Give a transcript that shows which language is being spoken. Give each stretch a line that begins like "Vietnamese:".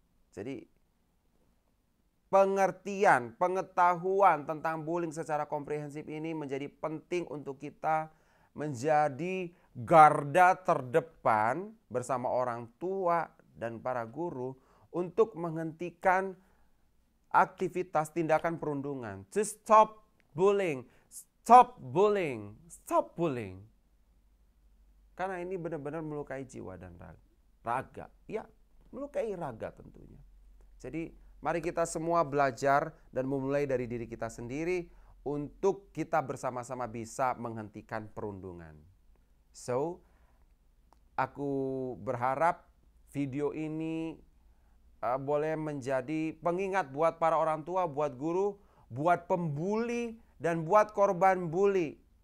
Indonesian: Jadi pengertian, pengetahuan tentang bullying secara komprehensif ini menjadi penting untuk kita menjadi garda terdepan bersama orang tua dan para guru untuk menghentikan aktivitas tindakan perundungan.
English: To stop bullying, stop bullying, stop bullying.
Indonesian: Karena ini benar-benar melukai jiwa dan raga. Ya, melukai raga tentunya. Jadi mari kita semua belajar dan memulai dari diri kita sendiri untuk kita bersama-sama bisa menghentikan perundungan. So, aku berharap video ini boleh menjadi pengingat buat para orang tua, buat guru, buat pembuli, dan buat korban bully.